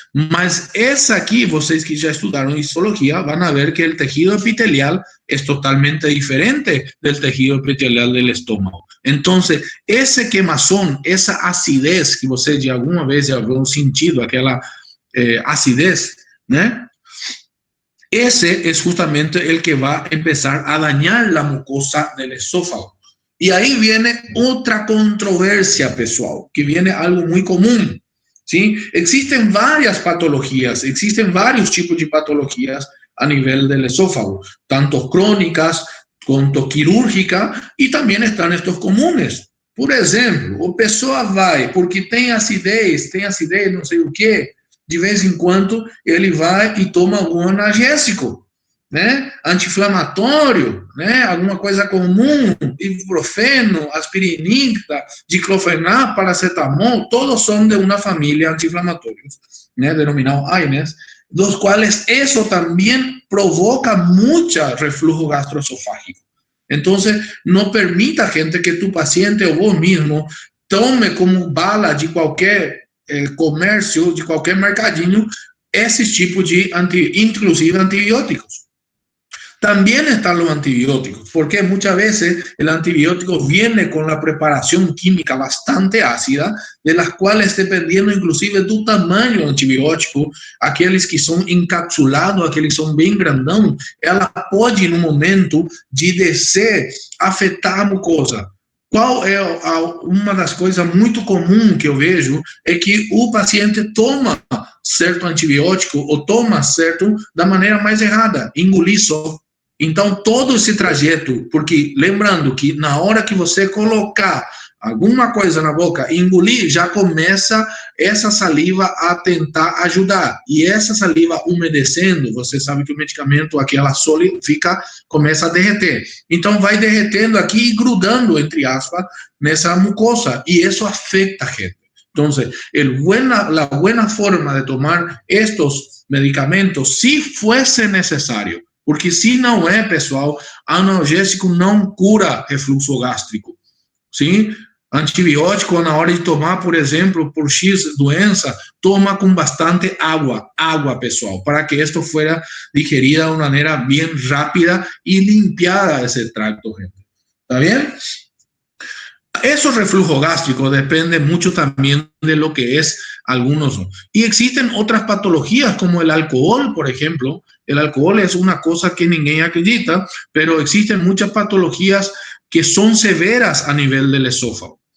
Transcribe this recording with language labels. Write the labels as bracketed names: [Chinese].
[Portuguese] Mas essa aqui, vocês que já estudaram histologia, vão ver que o tejido epitelial é totalmente diferente do tejido epitelial do estômago. Então, esse queimazón, essa acidez que você de alguma vez já viu sentido, aquela acidez, né? [Spanish] Ese es justamente el que va a empezar a dañar la mucosa del esófago. Y ahí viene otra controversia, pessoal, que viene algo muy común, ¿sí? Existen varias patologías, existen varios tipos de patologías a nivel del esófago, tanto crónicas quanto quirúrgicas, y también están estos comunes. [Portuguese] Por exemplo, o pessoa vai, porque tem acidez, não sei o quê, de vez em quando ele vai e toma algum analgésico, né? Anti-inflamatório, né? Alguma coisa comum, ibuprofeno, aspirinika, diclofenac, paracetamol, todos são de uma família anti-inflamatórios, né? Denominado AINES, dos quais isso também provoca muito reflujo gastroesofágico. Então, não permita, gente, que tu paciente ou vos mesmo tome como bala de qualquer comércio, de qualquer mercadinho, esses tipos de, inclusive, antibióticos. [Spanish] También están los antibióticos, porque muchas veces el antibiótico viene con la preparación química bastante ácida, de las cuales, dependiendo inclusive [Portuguese] do tamanho do antibiótico, aqueles que são encapsulados, aqueles que são bem grandão, ela pode, no momento de descer, afetar a mucosa. Qual é uma das coisas muito comuns que eu vejo é que o paciente toma certo antibiótico ou toma certo da maneira mais errada, engolir só. Então, todo esse trajeto, porque lembrando que na hora que você colocar alguma coisa na boca, engolir, já começa essa saliva a tentar ajudar. E essa saliva umedecendo, você sabe que o medicamento, aquela sólido, começa a derreter. Então, vai derretendo aqui e grudando, entre aspas, nessa mucosa. E isso afeta a gente. [Spanish] Entonces, la buena forma de tomar estos medicamentos, si fuese necesario, [Portuguese] porque se não é, pessoal, analgésico não cura refluxo gástrico, sim? Antibiótico, na hora de tomar, por exemplo, por X doença, toma com bastante água, pessoal, para que [Spanish] esto fuera digerida [Portuguese] de uma maneira bem rápida e limpiada esse tracto, gente. [Spanish] ¿Está bien? Eso reflujo gástrico depende mucho también de lo que es algunos. Y existen otras patologías como el alcohol, por ejemplo. El alcohol es una cosa que [Portuguese] ninguém acredita, [Spanish] pero existen muchas patologías que son severas a nivel del esófago.